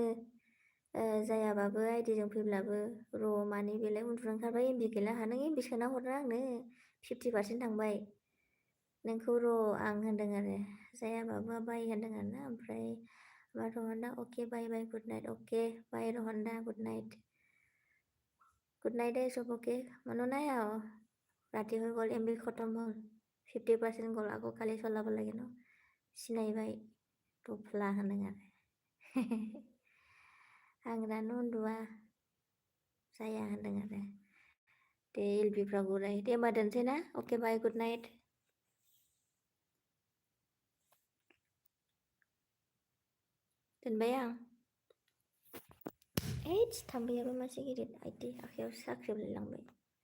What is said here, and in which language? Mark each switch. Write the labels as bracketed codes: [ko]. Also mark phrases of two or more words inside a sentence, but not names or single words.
[brx] जायाबाबो आइडिजों फैब्लाबो र' मानि बेलाय उन्दुनो ओंखारबाय एमबि गैला नों एमबि सोना हरनो आंनो 50% थांबाय नोंखौ र' आं होनदों आरो जायाबाबो बाय होनदों आरोना ओमफ्राय रहनदा [en] okay bye bye good night okay bye [brx] रहनदा [en] good night [brx] है सब ओके मानो [as] নাই আৰু ৰাতি হৈ গ'ল এমবি খতম হ'ল 50% গ'ল আকৌ কালি চলাব লাগে ন [brx] सिनायबाय टफ्ला होनदों आरो आं दानो उन्दुआ जाया होनदों आरो दे एलबिफ्राव गुराय दे होमबा दोनसै ना [en] okay bye good night [brx] दोनबाय आं एइटस थाम्फैयाबो मासे गिदिर आइथिं आखायाव साख्रेबलायलांबाय